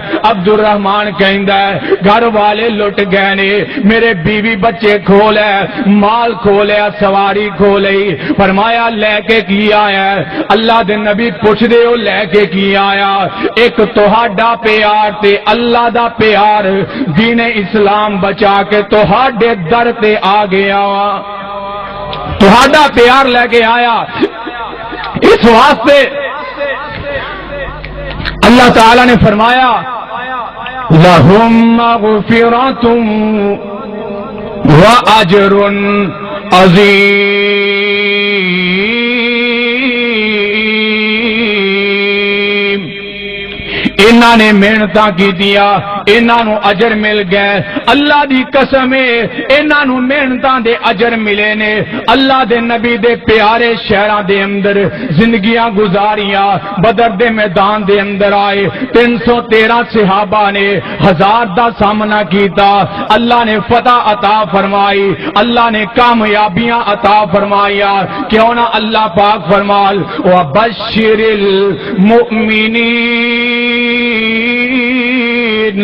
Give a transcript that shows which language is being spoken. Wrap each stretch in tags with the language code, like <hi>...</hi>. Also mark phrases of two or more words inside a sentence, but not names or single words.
<pa>عبد الرحمن کہندا ہے، گھر والے لٹ گئے نے، میرے بیوی بچے کھو لے، مال کھو لیا، سواری کھو لئی۔ فرمایا لے کے کی آیا ہے؟ اللہ دے نبی پوچھ دے ہو لے کے کی آیا؟ ایک تہاڈا پیار تے اللہ دا پیار، دین اسلام بچا کے تہاڈے در تے آ گیا۔ تہاڈا پیار لے کے آیا. اس واسطے اللہ تعالی نے فرمایا</pa> <ar>لَهُم مَغْفِرَةٌ وَأَجْرٌ عَظِيمٌ.</ar> <pa>انہاں نے محنتاں کی دیا، انہاں نو اجر مل گئے. اللہ دی قسم ہے انہاں نو محنتاں دے اجر ملے نے. اللہ دے نبی دے پیارے شہراں دے اندر زندگیاں گزاریاں. بدر دے میدان دے اندر آئے 313 صحابہ نے 1000 دا سامنا کیتا. اللہ نے فتح عطا فرمائی، اللہ نے کامیابیاں عطا فرمایا. کیوں نہ اللہ پاک فرمال</pa> <ar>وَبَشِّرِ الْمُؤْمِنِينَ.</ar>